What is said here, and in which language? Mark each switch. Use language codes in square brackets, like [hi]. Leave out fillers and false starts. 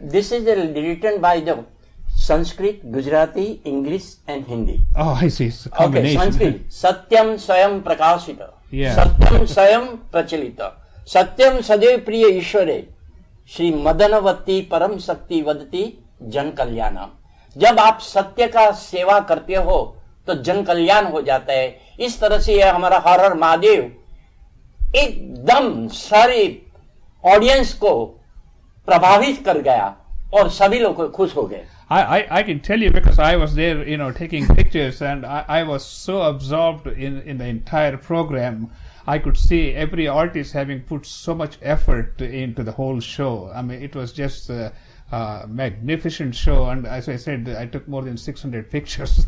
[en] This is written by the Sanskrit, Gujarati, English, and Hindi. Oh, I see. It's a Okay, combination. [sa] Sanskrit. Satyam Swayam Prakashita. [en] Yeah. [sa] Satyam Swayam Prachalita. Satyam Sadev Priya Ishware. Shri मदनवती परम शक्ति वदती जन कल्याणम. [hi] जब आप सत्य का सेवा करते हो तो जन कल्याण हो जाता है. इस तरह से यह हमारा हर हर महादेव एकदम सारे ऑडियंस को प्रभावित कर गया और सभी लोग खुश हो गए. [en] I can tell you, because I was there, taking pictures, and I was so absorbed in the entire program. I could see every artist having put so much effort into the whole show. I mean, it was just a magnificent show, and as I said, I took more than 600 pictures.